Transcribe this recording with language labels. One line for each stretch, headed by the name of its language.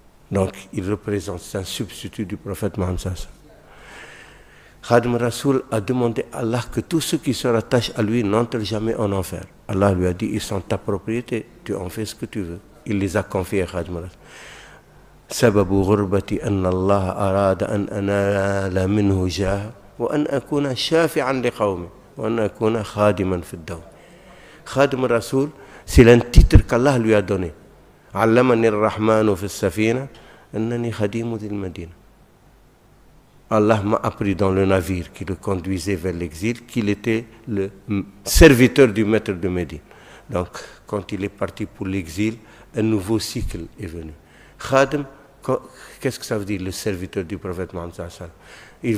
French: Donc, il représente, c'est un substitut du prophète Mohammed sallallahu alayhi wa sallam. Khadim Rasoul a demandé à Allah que tous ceux qui se rattachent à lui n'entrent jamais en enfer. Allah lui a dit, ils sont ta propriété, tu en fais ce que tu veux. Il les a confiés à Khadim Rasoul.
Arabic: سبب غربتي أن الله أراد أن أنال منه جاه وأن أكون شافعا لقومي وأن أكون خادما في الدوم.
French: خادم الرسول, c'est un titre qu'Allah lui a donné.
Arabic: علمني الرحمن في السفينة أنني خديم ذي المدينة.
French: Allah m'a appris dans le navire qui le conduisait vers l'exil qu'il était le serviteur du maître de Médine. Donc, quand il est parti pour l'exil, un nouveau cycle est venu. Khadim, qu'est-ce que ça veut dire, le serviteur du prophète Mohammed sallallahu alayhi wa sallam?